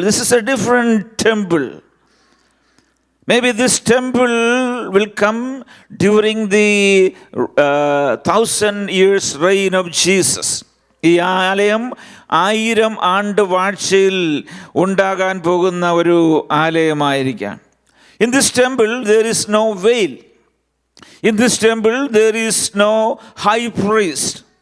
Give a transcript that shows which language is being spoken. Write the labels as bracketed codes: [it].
[en] This is a different temple. Maybe this temple will come during the 1,000 years reign of Jesus. [ml] ഈ ആലയം 1000 ആണ്ട് വാഴ്ചയിൽ ഉണ്ടാകാൻ പോകുന്ന ഒരു ആലയമായിരിക്കാം. [en] In this temple there is no veil. In this temple there is no high priest.